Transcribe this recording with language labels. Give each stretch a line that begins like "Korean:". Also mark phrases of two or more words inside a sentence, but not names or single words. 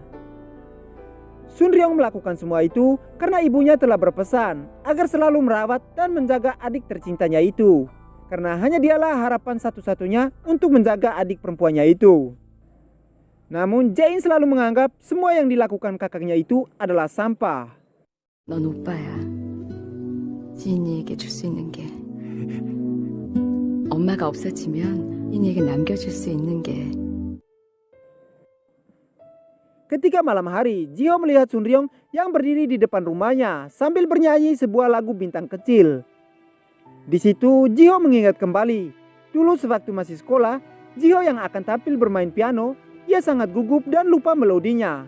Indonesian: Sun Ryong melakukan semua itu karena ibunya telah berpesan agar selalu merawat dan menjaga adik tercintanya itu. Karena hanya dialah harapan satu-satunya untuk menjaga adik perempuannya itu. Namun Jae-in selalu menganggap semua yang dilakukan kakaknya itu adalah sampah.
Korean: 넌 오빠야. 지인이에게 줄 수 있는 게. 엄마가 없어지면 이니에게 남겨줄 수 있는 게.
Indonesian: Ketika malam hari, Jiho melihat Sun Ryong yang berdiri di depan rumahnya sambil bernyanyi sebuah lagu bintang kecil. Di situ Jiho mengingat kembali, dulu sewaktu masih sekolah, Jiho yang akan tampil bermain piano, ia sangat gugup dan lupa melodinya.